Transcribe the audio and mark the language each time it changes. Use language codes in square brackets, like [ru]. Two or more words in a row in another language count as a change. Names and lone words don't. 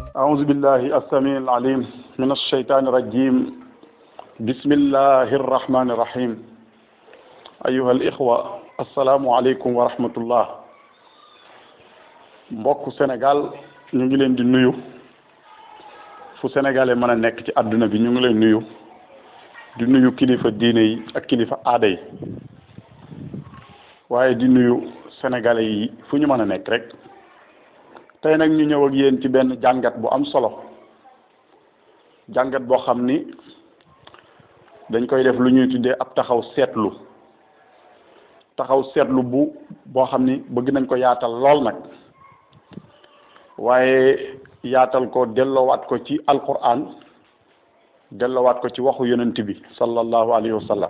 [ar] أعوذ بالله السميع العليم من الشيطان الرجيم بسم الله الرحمن الرحيم أيها الإخوة السلام عليكم ورحمة الله [wo] mbokk Sénégal ñu ngi leen di nuyu fu sénégalais mën a nekk ci àdduna bi ñu ngi leen nuyu di nuyu kilifa diine yi ak kilifa aada yi waaye di nuyu sénégalais yi fu ñu mën a nekk rek tey nag ñu ñëw ak yéen ci benn jàngat bu am solo jàngat boo xam ni dañ koy def lu ñuy tuddee ab taxaw seetlu boo xam ni bëgg nañ ko yaatal lool nag waaye yaatal ko delloowaat ko ci alquran delloowaat ko ci waxu yonent bi [ar] صلى الله عليه وسلم.